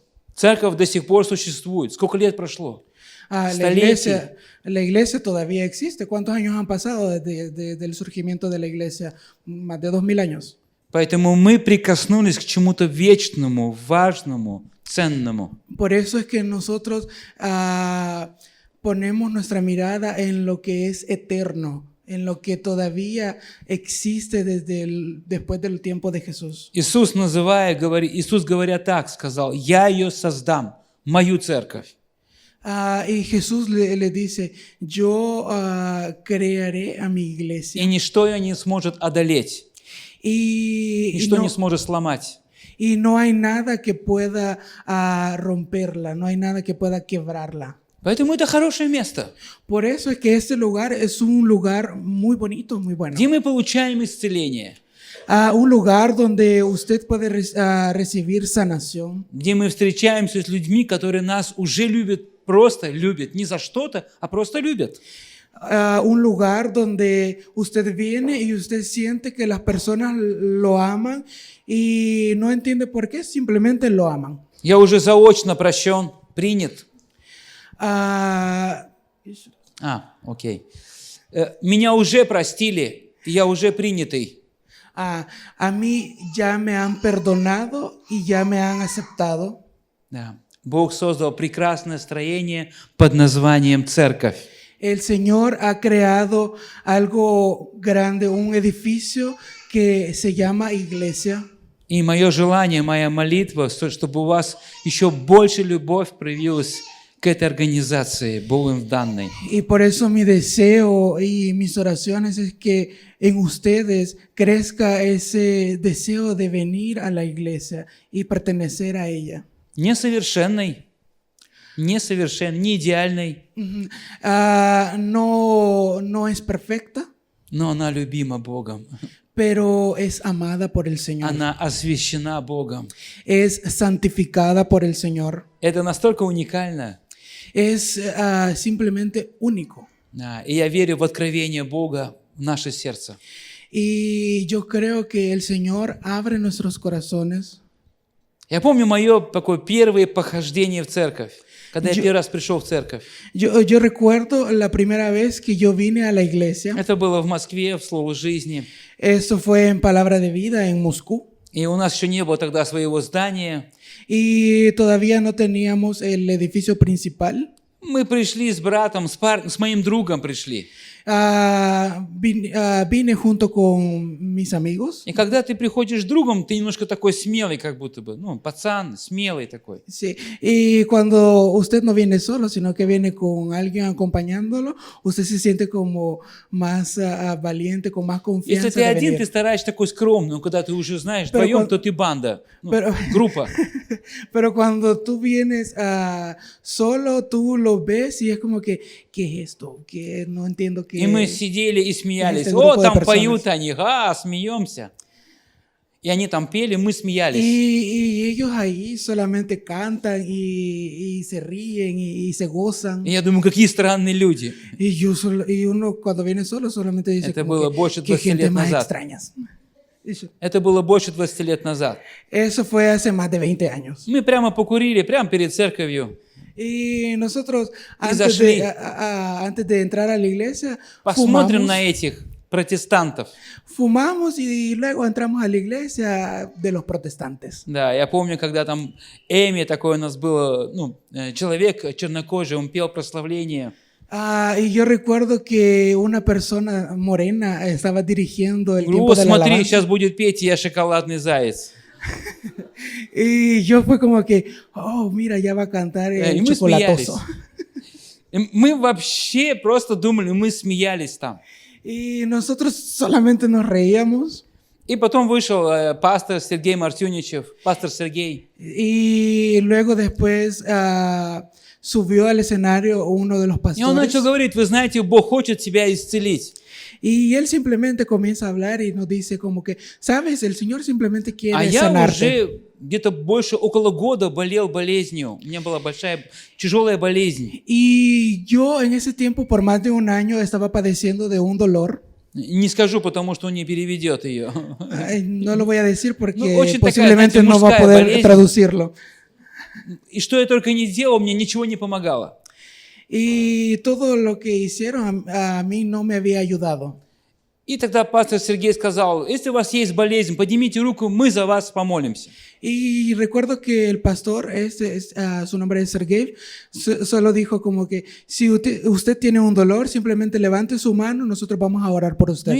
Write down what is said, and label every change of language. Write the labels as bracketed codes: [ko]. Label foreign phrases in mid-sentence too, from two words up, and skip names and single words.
[ru] Церковь до сих пор существует. Сколько лет прошло? [es] La iglesia todavía existe. ¿Cuántos años han pasado desde el surgimiento de la iglesia? Más de 2000 años. [ru] Поэтому мы прикоснулись к чему-то вечному, важному, ценному. [es] Por eso es que nosotros ponemos nuestra mirada en lo que es eterno, en lo que todavía existe después del tiempo de Jesús. [ru] Иисус говоря так, сказал: «Я ее создам, мою церковь». [es] Y Jesús le dice, yo crearé a mi iglesia. [ru] И ничто ее не сможет одолеть, ничто не [es] no, [ru] сможет сломать. [es] y no hay nada que pueda romperla, no hay nada que pueda quebrarla. [ru] Поэтому это хорошее место, [es] Por eso es que este lugar es un lugar muy bonito, muy bueno. [ru] где мы получаем исцеление, [es] Un lugar donde usted puede recibir sanación, [ru] где мы встречаемся с людьми, которые нас уже любят, просто любят, не за что-то, а просто любят. [es] un lugar donde usted viene y usted siente que las personas lo aman y no entiende por qué, simplemente lo aman. [ru] Я уже заочно прощен, принят. Ah, Окей. Меня уже простили, и я уже принятый. [es] a mí ya me han perdonado y ya me han aceptado. [ru] Да. Бог создал прекрасное строение под названием церковь. [es] El Señor ha creado algo grande, un edificio que se llama iglesia. [ru] И мое желание, моя молитва, чтобы у вас еще больше любовь проявилась к этой организации, Богом данной. [es] Y por eso mi deseo y mis oraciones es que en ustedes crezca ese deseo de venir a la iglesia y pertenecer a ella. [ru] Несовершенной, не идеальной, [es] No es perfecta, [ru] но она любима Богом. [es] pero es amada por el Señor. [ru] Она освящена Богом. [es] Es santificada por el Señor. [ru] Это настолько уникально. [es] Es simplemente único. [ru] Да, и я верю в откровение Бога в наше сердце. [es] Y yo creo que el Señor abre nuestros corazones. [ru] Я помню мое такое первое похождение в церковь, когда я первый раз пришел в церковь. [es] Yo recuerdo la primera vez que yo vine a la iglesia. [ru] Это было в Москве, в Слово жизни. [es] Eso fue en Palabra de Vida en Moscú. [ru] И у нас еще не было тогда своего здания. [es] Y todavía no teníamos el edificio principal. [ru] Мы пришли с братом, с моим другом пришли. [es] Vine junto con mis amigos. [ru] И когда ты приходишь с другом, ты немножко такой смелый, как будто бы, пацан, смелый такой. [es] Sí. Y cuando usted no viene solo, sino que viene con alguien acompañándolo, usted se siente como más valiente, con más confianza. [ru] Если ты [es] de [ru] один, [es] venir. [ru] ты стараешься такой скромный, но когда ты уже знаешь вдвоем, то ты банда, группа. [es] Pero cuando tú vienes solo, tú lo ves y es como que, ¿qué es esto? Que no entiendo qué. [ru] И мы сидели и смеялись. [es] este [ru] О, [es] grupo de [ru] там [es] personas. [ru] поют они, смеемся. И они там пели, мы смеялись. [es] Y ellos ahí solamente cantan y se ríen y se gozan. [ru] И я думаю, какие странные люди. [es] Y uno cuando viene solo solamente dice [ru] Это [es] como [ru] было [es] que, [ru] больше [es] qué [ru] 20 [es] gente [ru] лет [es] más [ru] назад. [es] extrañas. [ru] Это было больше 20 лет назад. [es] Eso fue hace más de 20 años. [ru] Мы прямо покурили, прямо перед церковью. [es] Y nosotros [ru] зашли. [es] antes de entrar a la iglesia [ru] Посмотрим на этих протестантов. [es] fumamos y luego entramos a la iglesia de los protestantes. [ru] Да, я помню, когда там Эми, такой у нас был, человек чернокожий, он пел прославление. [es] Y yo recuerdo que una persona morena estaba dirigiendo el [ru] Говорю, [es] tiempo de la [ru] смотри, [es] alabanza. [ru] сейчас будет петь, я шоколадный заяц. [es] Y yo fue como que, oh, mira, ya va a cantar Y el [ru] мы [es] chocolatoso. [ru] И мы вообще просто думали, мы смеялись там. [es] Y nosotros solamente nos reíamos. [ru] И потом вышел пастор Сергей Мартюничев, пастор Сергей. [es] Y luego después subió al escenario uno de los [ru] И он [es] pastores. [ru] начал говорить, вы знаете, Бог хочет тебя исцелить. [es] Y él simplemente comienza a hablar y nos dice como que, sabes, el Señor simplemente [ru] А [es] quiere [ru] я [es] sanarte. [ru] уже где-то около года болел болезнью. У меня была тяжелая болезнь. [es] Y yo en ese tiempo, por más de un año, estaba padeciendo de un dolor. [ru] Не скажу, потому что он не переведет ее. [es] No lo voy a decir porque [ru] очень такая, [es] posiblemente [ru] знаете, [es] no va a [ru] мужская [es] poder [ru] болезнь. [es] traducirlo. [ru] И что я только не делал, мне ничего не помогало. [es] Y todo lo que hicieron a mí no me había ayudado. [ru] И тогда пастор Сергей сказал, если у вас есть болезнь, поднимите руку, мы за вас помолимся. [es] Y recuerdo que el pastor, su nombre es Sergey, solo dijo como que si usted tiene un dolor, simplemente levante su mano, nosotros vamos a orar por usted.